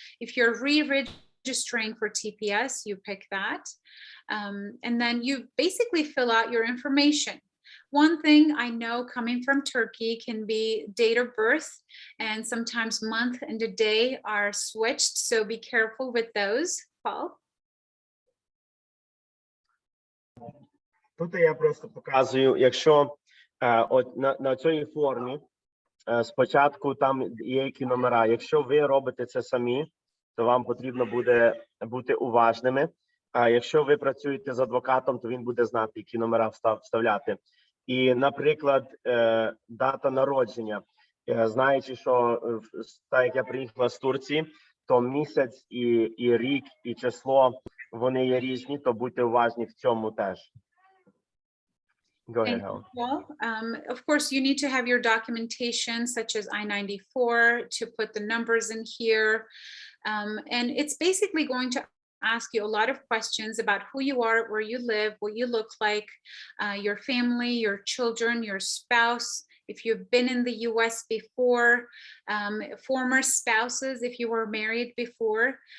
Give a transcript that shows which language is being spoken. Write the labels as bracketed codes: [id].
[en] If you're re-registering for TPS, you pick that. And then you basically fill out your information. One thing I know coming from Turkey can be date of birth, and sometimes month and a day are switched, so be careful with those. Paul? [uk] Тут я просто показую, якщо от на цій формі спочатку там є які номера. Якщо ви робите це самі, то вам потрібно буде бути уважними. А якщо ви працюєте з адвокатом, то він буде знати, які номера вставляти. І, наприклад, дата народження. Знаючи, що так як я приїхала з Турції, то місяць і рік, і число, вони є різні, то будьте уважні в цьому теж. [en] Go ahead, Helen. Well, of course, you need to have your documentation such as I-94 to put the numbers in here. And it's basically going to ask you a lot of questions about who you are, where you live, what you look like, your family, your children, your spouse, if you've been in the US before, former spouses, if you were married before.